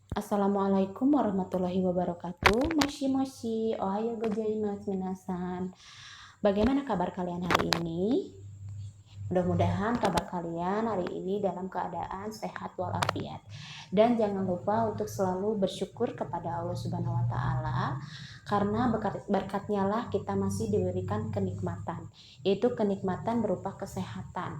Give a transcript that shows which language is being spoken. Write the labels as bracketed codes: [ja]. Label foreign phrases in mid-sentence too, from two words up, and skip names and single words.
[ar] السلام عليكم ورحمة الله وبركاته. [ja] もしもし、おはようございます皆さん. [id] Bagaimana kabar kalian hari ini? Mudah-mudahan kabar kalian hari ini dalam keadaan sehat walafiat. Dan jangan lupa untuk selalu bersyukur kepada Allah [ar] سبحانه وتعالى [id] karena berkatnya lah kita masih diberikan kenikmatan, yaitu kenikmatan berupa kesehatan.